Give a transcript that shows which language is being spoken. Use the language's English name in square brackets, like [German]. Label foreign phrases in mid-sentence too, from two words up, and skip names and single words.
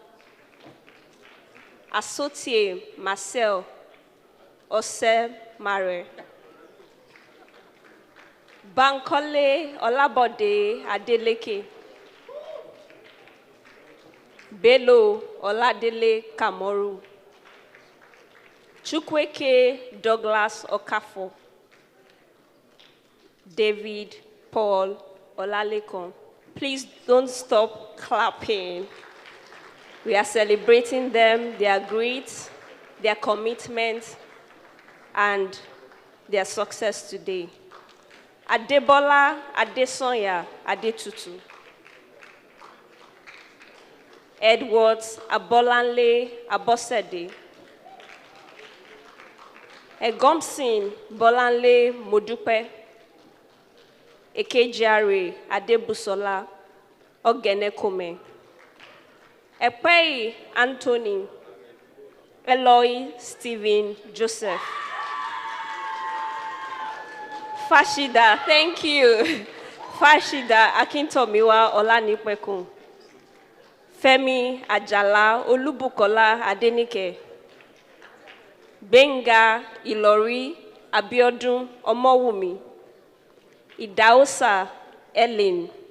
[English] Asotie Marcel Ose Mare, Bankole Olabode Adeleke, Bello Oladele Kamoru, Chukweke Douglas Okafo, David Paul Olalekon. Please don't stop clapping. We are celebrating them, their grit, their commitment, and their success today. Adebola Adesonya Adetutu, Edwards Abolanle Abosede, Egomsin Bolanle Modupe, Ekejare Adebusola Ogenekome. Epei Anthony Eloy Stephen Joseph. Fashida, thank you. Fashida Akintomiwa Olanipekun. Femi Ajala Olubukola Adenike. Benga Ilori Abiodun Omowumi. Idaosa Ellen.